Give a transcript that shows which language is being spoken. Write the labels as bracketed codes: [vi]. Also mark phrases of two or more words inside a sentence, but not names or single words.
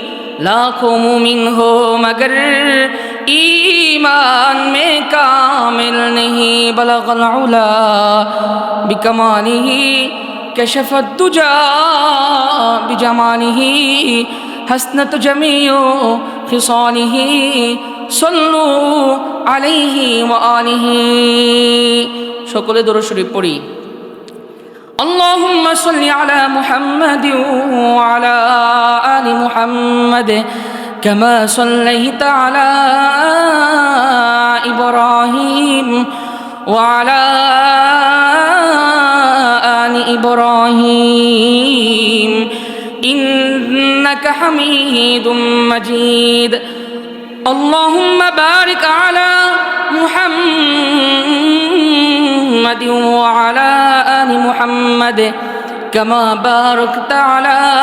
[ur] لاکھوں مومن ہو مگر ایمان میں کامل نہیں [ar] بلغ العلا بکمالہ کشف الدجا بجمالہ حسنت جمیع خصالہ صلو علیہ وآلہ [bn] সকলে দরুদ শরীফ পড়ি [ar] اللهم صل على محمد وعلى آل محمد كما صليت على إبراهيم وعلى آل إبراهيم إنك حميد مجيد اللهم بارك على محمد وعلى آل محمد كما باركت على